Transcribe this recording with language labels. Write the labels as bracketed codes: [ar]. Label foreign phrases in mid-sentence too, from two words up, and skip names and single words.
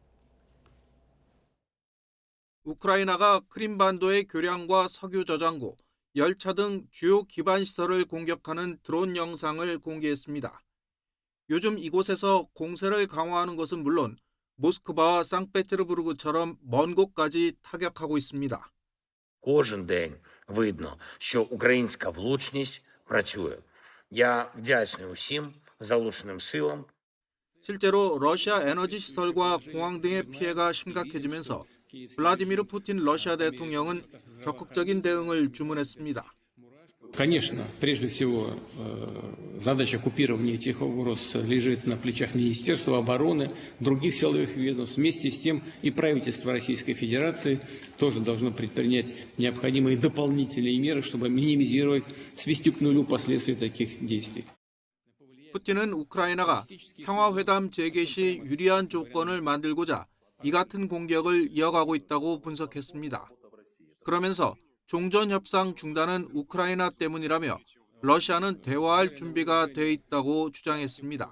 [ko] 우크라이나가 크림반도의 교량과 석유 저장고, 열차 등 주요 기반 시설을 공격하는 드론 영상을 공개했습니다. 요즘 이곳에서 공세를 강화하는 것은 물론 모스크바와 상페테르부르크처럼 먼 곳까지 타격하고 있습니다. [uk] Кожен день видно, що українська влучність працює. Я вдячний усім залученим силам. [ko] 실제로 러시아 에너지 시설과 공항 등의 피해가 심각해지면서 블라디미르 푸틴 러시아 대통령은 적극적인 대응을 주문했습니다. [ru] Конечно, прежде всего, задача купирования этих угроз лежит на плечах Министерства обороны, других силовых ведомств. Вместе с тем и правительство Российской Федерации тоже должно предпринять необходимые дополнительные меры, чтобы минимизировать, свести к нулю последствия таких действий. [ko] 푸틴은 우크라이나가 평화회담 재개 시 유리한 조건을 만들고자 이 같은 공격을 이어가고 있다고 분석했습니다. 그러면서 종전 협상 중단은 우크라이나 때문이라며 러시아는 대화할 준비가 돼 있다고 주장했습니다.